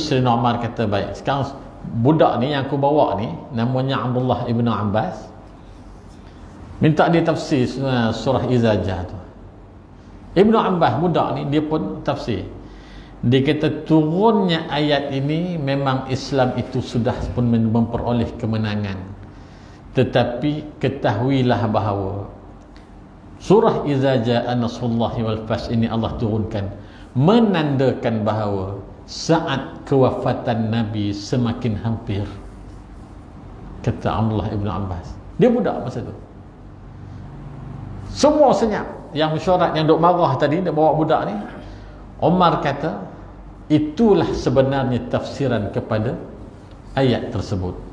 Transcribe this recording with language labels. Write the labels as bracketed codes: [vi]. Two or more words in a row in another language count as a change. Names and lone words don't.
[ms] Sayyidina Umar kata, baik, sekarang budak ni yang aku bawa ni namanya Abdullah ibn Abbas, minta dia tafsir surah Izzah tu. Ibn Abbas budak ni dia pun tafsir. Dia kata turunnya ayat ini memang Islam itu sudah pun memperoleh kemenangan, tetapi ketahuilah bahawa surah [ar] إذا جاء نصر الله والفتح [ms] ini Allah turunkan menandakan bahawa saat kewafatan Nabi semakin hampir, kata Abdullah ibn Abbas. Dia budak masa tu. Semua senyap. Yang mesyuarat yang duk marah tadi, dia bawa budak ni, Umar kata itulah sebenarnya tafsiran kepada ayat tersebut.